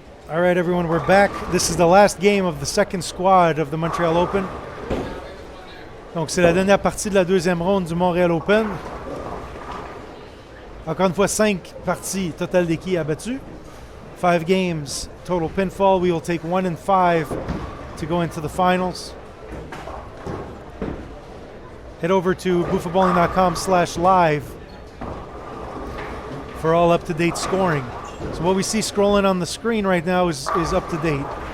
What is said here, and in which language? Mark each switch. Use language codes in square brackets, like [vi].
[en] All right, everyone, we're back. This is the last game of the second squad of the Montreal Open. [fr] Donc, c'est la dernière partie de la deuxième ronde du Montreal Open. Encore une fois, 5 parties total d'équipes abattues. [en] 5 games, total pinfall. We will take 1 and 5 to go into the finals. Head over to buffabowling.com/live for all up-to-date scoring. So what we see scrolling on the screen right now is up to date.